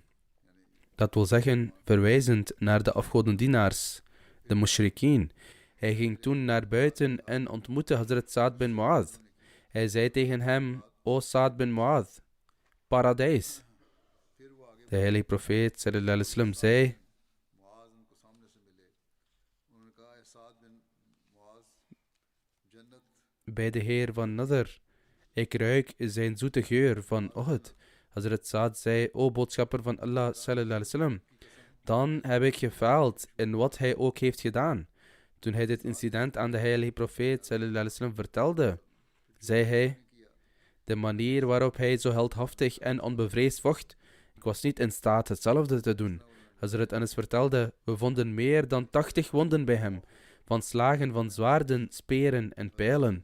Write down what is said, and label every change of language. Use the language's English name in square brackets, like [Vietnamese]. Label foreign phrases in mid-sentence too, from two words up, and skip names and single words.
[Dutch] Dat wil zeggen, verwijzend naar de afgodendienaars, de mushrikeen. Hij ging toen naar buiten en ontmoette Hazrat Sa'd bin Mu'adh. Hij zei tegen hem: o Sa'd bin Mu'adh, paradijs. De heilige profeet [Arabic] صلى الله عليه وسلم [Dutch] zei: bij de heer van Nadr, ik ruik zijn zoete geur van Uhud. Hazrat Sa'd zei: o boodschapper van Allah [Arabic] صلى الله عليه وسلم, [Dutch] dan heb ik gefaald in wat hij ook heeft gedaan. Toen hij dit incident aan de heilige profeet [Arabic] صلى الله عليه وسلم [Dutch] vertelde, zei hij: de manier waarop hij zo heldhaftig en onbevreesd vocht, ik was niet in staat hetzelfde te doen. Hazrat Anas vertelde: we vonden meer dan 80 wonden bij hem, van slagen van zwaarden, speren en pijlen.